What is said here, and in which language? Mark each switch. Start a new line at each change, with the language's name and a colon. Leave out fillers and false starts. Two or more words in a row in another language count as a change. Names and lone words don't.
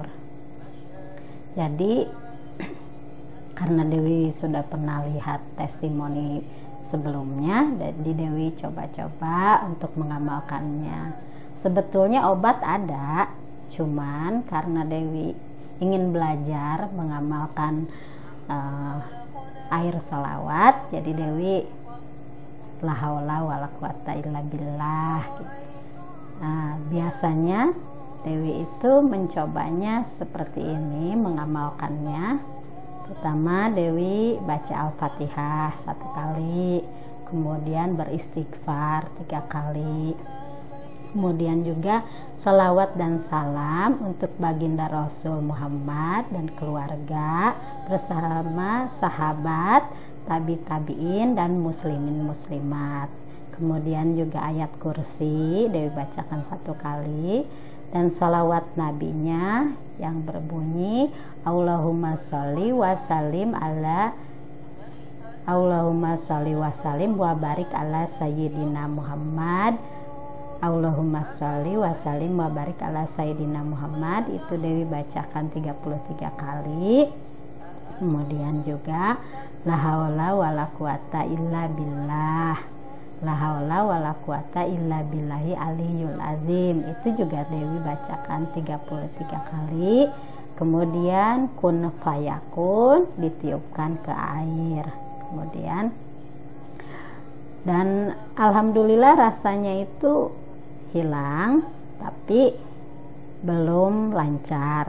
Indonesian: Jadi karena Dewi sudah pernah lihat testimoni sebelumnya, jadi Dewi coba-coba untuk mengamalkannya. Sebetulnya obat ada, cuman karena Dewi ingin belajar mengamalkan air sholawat, jadi Dewi
Arabic: لا حول ولا قوة إلا بالله
Indonesian: gitu. Nah, biasanya Dewi itu mencobanya seperti ini, mengamalkannya. Pertama Dewi baca Al-Fatihah 1 kali, kemudian beristighfar 3 kali, kemudian juga salawat dan salam untuk baginda Rasul Muhammad dan keluarga bersama sahabat, tabi'in dan muslimin muslimat. Kemudian juga ayat kursi Dewi bacakan 1 kali, dan salawat nabinya yang berbunyi
Arabic: اللهم صل و سلم على اللهم صل و سلم و بارك على سيدنا محمد. اللهم صل و سلم و بارك على سيدنا محمد,
Indonesian: itu Dewi bacakan 33 kali. Kemudian juga
Arabic: لا حول ولا قوة إلا بالله لا حول ولا قوة إلا بالله العلي العظيم,
Indonesian: itu juga Dewi bacakan 33 kali. Kemudian
Arabic: كن فيكون
Indonesian: ditiupkan ke air. Kemudian dan alhamdulillah rasanya itu hilang, tapi belum lancar.